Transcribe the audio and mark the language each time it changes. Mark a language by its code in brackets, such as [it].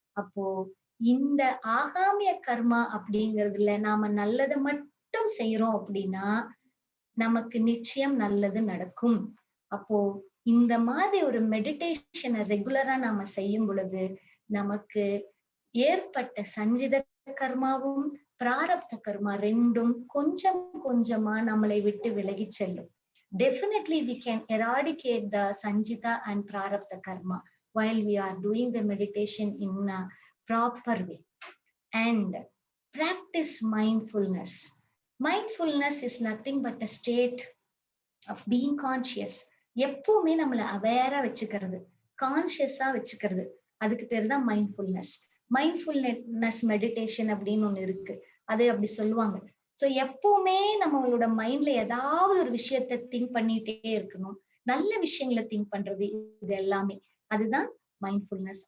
[ta] அப்போ இந்த ஆகாமிய கர்மா அப்படிங்கிறதுல நாம நல்லதை மட்டும் செய்யறோம் அப்படின்னா நமக்கு நிச்சயம் நல்லது நடக்கும். அப்போ இந்த மாதிரி ஒரு மெடிடேஷனை ரெகுலரா நாம செய்யும் பொழுது நமக்கு ஏற்பட்ட சஞ்சித கர்மாவும் பிராரப்த கர்மா ரெண்டும் கொஞ்சம் கொஞ்சமா நம்மளை விட்டு விலகி செல்லும். [en] Definitely we can eradicate the sanjita and prarabdha karma while we are doing the meditation in a proper way. And practice mindfulness. Mindfulness is nothing but a state of being conscious. [ta] எப்பவுமே நம்மள அவேரா வச்சுக்கிறது, கான்சியஸா வச்சுக்கிறது, அதுக்கு பேர் தான் mindfulness. Mindfulness meditation அப்படின்னு ஒண்ணு இருக்கு, அது அப்படி சொல்லுவாங்க. சோ எப்பவுமே நம்மளோட மைண்ட்ல ஏதாவது ஒரு விஷயத்த திங்க் பண்ணிட்டே இருக்கணும், நல்ல விஷயங்களை திங்க் பண்றது, இது எல்லாமே அதுதான் மைண்ட்ஃபுல்னஸ்.